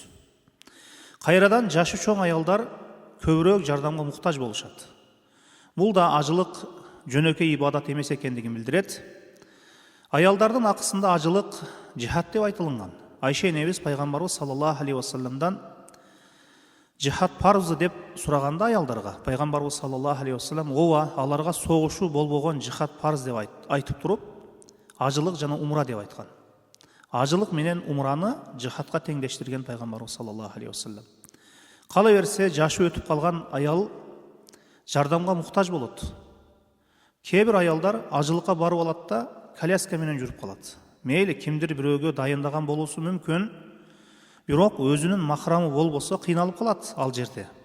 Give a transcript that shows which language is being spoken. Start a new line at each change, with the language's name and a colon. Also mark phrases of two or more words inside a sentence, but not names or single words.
Kyrgyz: Кайрадан жашы чоң аялдар көбүрөөк жардамга муктаж болушат. Бул да ажылык жөнөкөй ибадат эмес экендигин билдирет. Аялдардын акысында ажылык жихад деп айтылган. Айша энебиз пайгамбарыбыз
Arabic: صلى الله عليه وسلم
Kyrgyz: жихад парзы деп сураганда аялдарга пайгамбарыбыз
Arabic: صلى الله عليه وسلم
Kyrgyz: ооба, аларга согушу болбогон жихад парз деп айтып туруп, ажылык жана умра деп айткан. Ажылык менен умраны жихадка теңдештирген пайгамбарыбыз
Arabic: صلى الله عليه وسلم.
Kyrgyz: Кала берсе жашы өтүп калган аял жардамга муктаж болот. Кээ бир аялдар ажылыкка барып алат да коляска менен жүрүп калат. Мейли кимдир бирөөгө дайындаган болуусу мүмкүн, бирок өзүнүн махрамы болбосо кыйналып калат ал жерде.